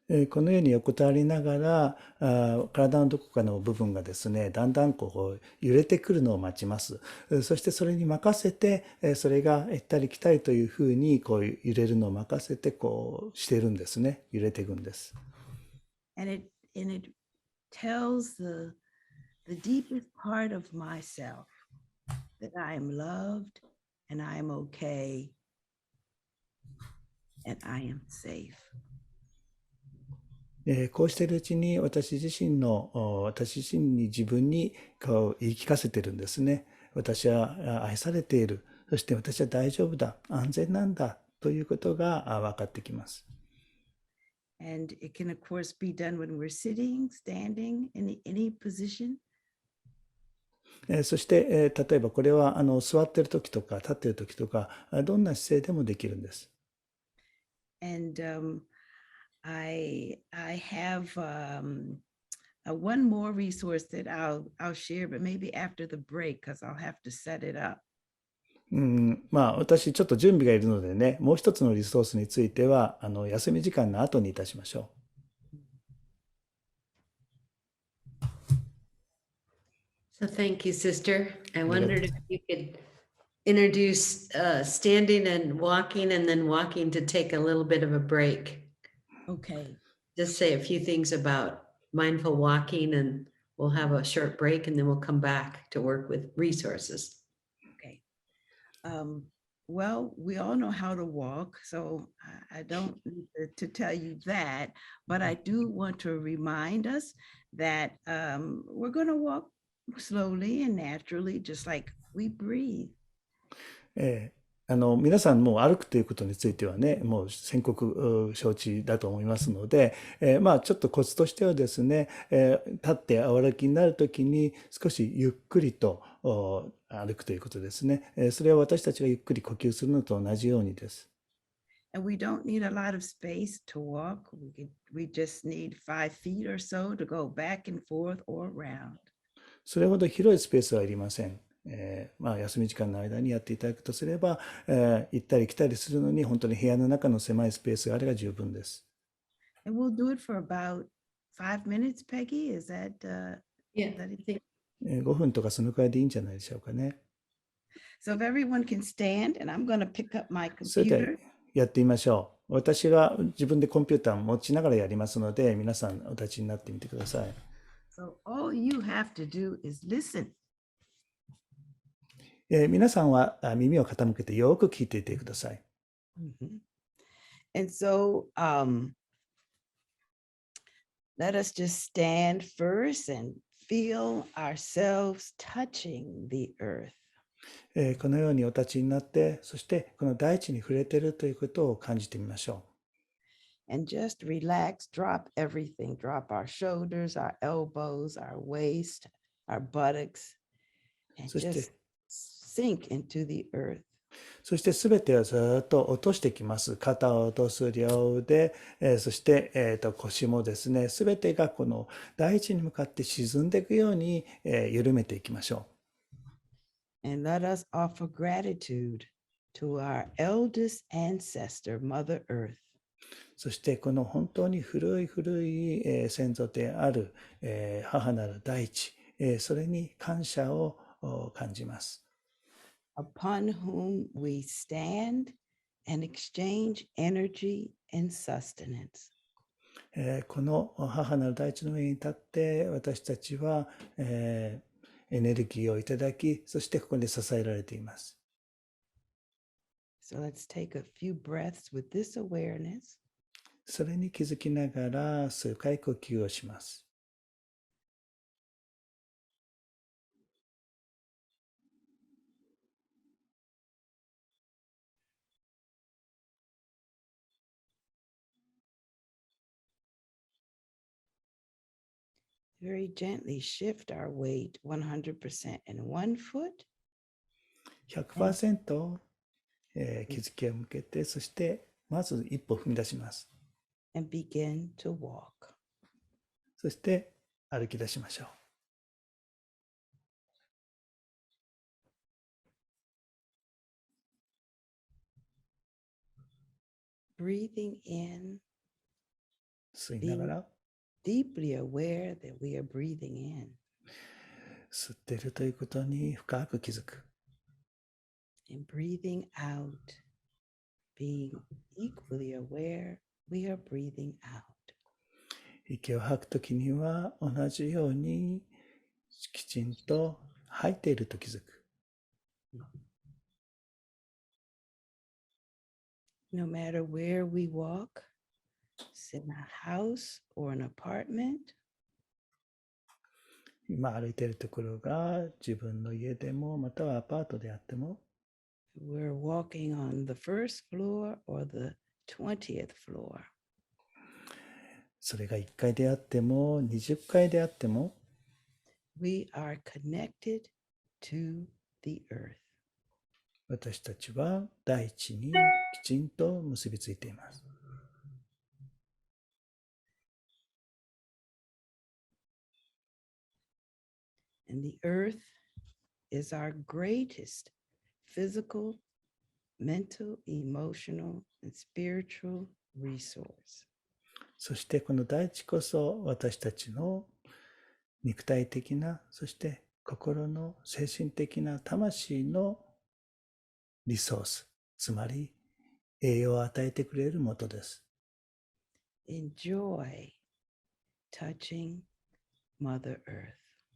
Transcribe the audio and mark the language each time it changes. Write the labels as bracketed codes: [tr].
[ja] このように横たわりながら体のどこかの部分がですね、だんだん揺れてくるのを待ちます。そしてそれに任せて、それが行ったり来たりというふうに揺れるのを任せてしているんですね。揺れていくんです。 [en] And it tells the deepest part of myself that I am loved and I am okay and I am safe. [ja] こうしているうちに私自身に自分に言い聞かせてるんですね。私は愛されている。そして私は大丈夫だ。安全なんだ。ということが分かってきます。 [en] And it can of course be done when we're sitting, standing, in any position. [ja] そして例えばこれは座っている時とか立っている時とかどんな姿勢でもできるんです。 [en] And I have one more resource that I'll share, but maybe after the break, because I'll have to set it up. [ja] 私ちょっと準備がいるのでね、もう一つのリソースについては休み時間の後にいたしましょ [en] So thank you, sister. I wondered if you could introduce standing and walking then walking to take a little bit of a break. Okay. Just say a few things about mindful walking and we'll have a short break and then we'll come back to work with resources. Well, we all know how to walk, so I don't need to tell you that, but I do want to remind us that we're going to walk slowly and naturally, just like we breathe. [ja] 皆さんも歩くということについてはね、もう先刻承知だと思いますので、まあちょっとコツとしてはですね、立って歩きになるときに少しゆっくりと歩くということですね。それは私たちがゆっくり呼吸するのと同じようにです。 [en] And we don't need a lot of space to walk. We just need 5 feet or so to go back and forth or around. [ja] それほど広いスペースはいりません。まあ休み時間の間にやっていただくとすれば、行ったり来たりするのに本当に部屋の中の狭いスペースがあれば十分です。 [en] And we'll do it for about 5 minutes, Peggy. Is that, Yeah, is that I it? think [ja] 5分とかそのくらいでいいんじゃないでしょうかね。 [en] So if everyone can stand, and I'm going to pick up my [ja] それでは [en] computer. [ja] やってみましょう。私が自分でコンピューターを持ちながらやりますので、皆さんお立ちになってみてください。 [en] So all you have to do is listen. [ja] 皆さんは耳を傾けてよく聞いていてください。 Mhm. [en] And so let us just stand first and feel ourselves touching the earth. [ja] このようにお立ちになって、そしてこの大地に触れているということを感じてみましょう。 [en] And just relax, drop everything, drop our shoulders, our elbows, our waist, our buttocks, and [ja] そして [en] just sink into the earth. [ja] そしてすべてをずっと落としてきます。肩を落とす両腕、そして、腰もですね、すべてがこの大地に向かって沈んでいくように、緩めていきましょう。 [en] And let us offer gratitude to our eldest ancestor, Mother Earth. [ja] そしてこの本当に古い古い先祖である母なる大地、それに感謝を感じます。 [en] Upon whom we stand and exchange energy and sustenance. [ja] この母なる大地の上に立って私たちはエネルギーをいただき、そしてここで支えられています。 [en] So let's take a few breaths with this awareness. [ja] それに気づきながら数回呼吸をします。 [en] Very gently shift our weight 100% in one foot. [ja] 100%、気づきを向けて、そしてまず一歩踏み出します。 [en] And begin to walk. [ja] そして歩き出しましょう。 [en] Breathing in, [ja] 吸いながら、 [en] deeply aware that we are breathing in. [ja] 吸っているということに深く気づく。 [en] And breathing out, being equally aware we are breathing out. [ja] 息を吐くときには同じようにきちんと吐いていると気づく。 [en] No matter where we walk, it's in a house or an apartment, [ja] 今歩いているところが自分の家でもまたはアパートであっても、 [en] we're walking on the first floor or the 20th floor. [ja] それが1階であっても20階であっても、 [en] We are connected to the earth. [ja] 私たちは大地にきちんと結びついています。 [en] And the earth is our greatest physical, mental, emotional, and spiritual resource. [ja] そしてこの大地こそ私たちの肉体的な、そして心の精神的な魂のリソース、つまり栄養を与えてくれるもとです。 [en] Enjoy touching Mother Earth.